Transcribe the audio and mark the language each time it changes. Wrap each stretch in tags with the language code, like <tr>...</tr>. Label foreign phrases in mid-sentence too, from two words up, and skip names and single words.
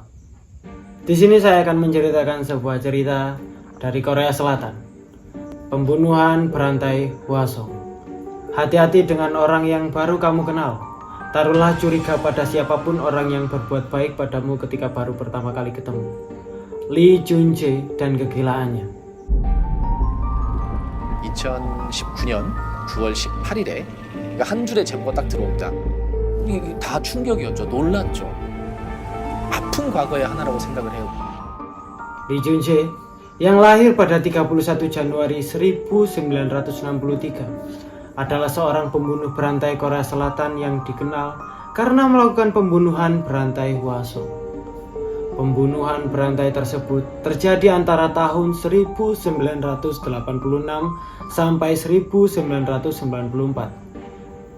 <id>Di sini saya akan menceritakan sebuah cerita dari Korea Selatan. Pembunuhan berantai Hwasong. Hati-hati dengan orang yang baru kamu kenal. Taruhlah curiga pada siapapun orang yang berbuat baik padamu ketika baru pertama kali ketemu. Lee Jun-jae dan kegilaannya.</id> <ko>2019년 9월 18일에 한 줄의 제보가 딱 들어옵니다. 이게 다 충격이었죠. 놀랐죠. 아픈 과거의 하나라고 생각을 해요.</ko> <id>Lee Jun-jae yang lahir pada 31 Januari 1963 adalah seorang pembunuh berantai Korea Selatan yang dikenal karena melakukan pembunuhan berantai Hwasong. Pembunuhan berantai tersebut terjadi antara tahun 1986 sampai 1994.</id>